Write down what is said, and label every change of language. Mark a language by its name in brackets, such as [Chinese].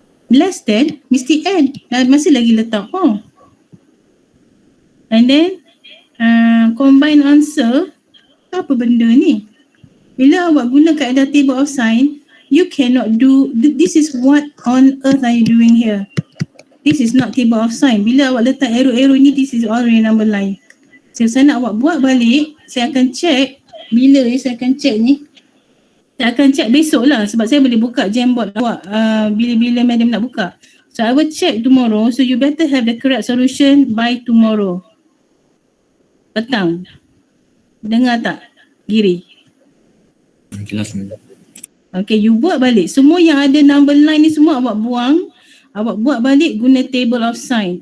[English] Less than, [Malay] mesti N. Masih lagi letak O. [English] And then, combine answer. [Malay] Apa benda ni? Bila awak guna kaedah table of sign, [English] you cannot do, this is what on earth are you doing here? This is not table of sign. [Malay] Bila awak letak arrow-arrow ni, [English] this is all real number line. [Malay] So, saya nak awak buat balik. Saya akan check. Bila saya akan check ni? Saya akan check besok lah. Sebab saya boleh buka Jamboard awak bila madam nak buka. [English] So, I will check tomorrow. So, you better have the correct solution by tomorrow. [Malay] Petang. Dengar tak? Giri. Jelas, madam. Okay, you buat balik. Semua yang ada number line ni semua awak buang. Awak buat balik guna table of sign.